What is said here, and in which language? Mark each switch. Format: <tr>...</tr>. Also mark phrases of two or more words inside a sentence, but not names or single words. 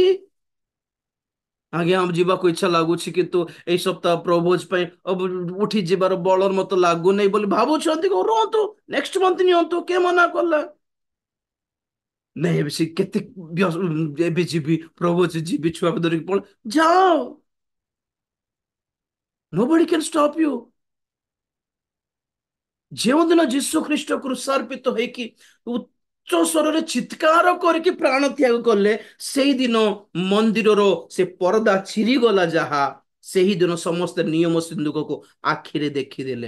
<or>ଆଜ୍ଞା ଯିବାକୁ ଇଚ୍ଛା ଲାଗୁଛି କିନ୍ତୁ ଏଇ ସପ୍ତାହ ପ୍ରଭୋଜ ପାଇଁ ଉଠି ଯିବାର ବଳ ମତେ ଲାଗୁନାହିଁ ବୋଲି ଭାବୁଛନ୍ତି, ରୁହନ୍ତୁ,</or> <en>next month</en> <or>ନିଅନ୍ତୁ, କିଏ ମନା କଲା? ନାଇଁ ଏବେ ସେ କେତେ ଏବେ ଯିବି, ପ୍ରଭୁ ଯିବି, ଛୁଆକୁ ଧରିକି ଯାଅ।</or> <en>Nobody can stop you.</en> <or>ଯେଉଁଦିନ ଯୀଶୁ ଖ୍ରୀଷ୍ଟ କ୍ରୁଶାର୍ପିତ ହେଇକି ଉଚ୍ଚ ସ୍ୱରରେ ଚିତ୍କାର କରିକି ପ୍ରାଣ ତ୍ୟାଗ କଲେ, ସେଇଦିନ ମନ୍ଦିରର ସେ ପରଦା ଚିରିଗଲା ଯାହା, ସେହିଦିନ ସମସ୍ତେ ନିୟମ ସିନ୍ଦୁକକୁ ଆଖିରେ ଦେଖିଦେଲେ।</or>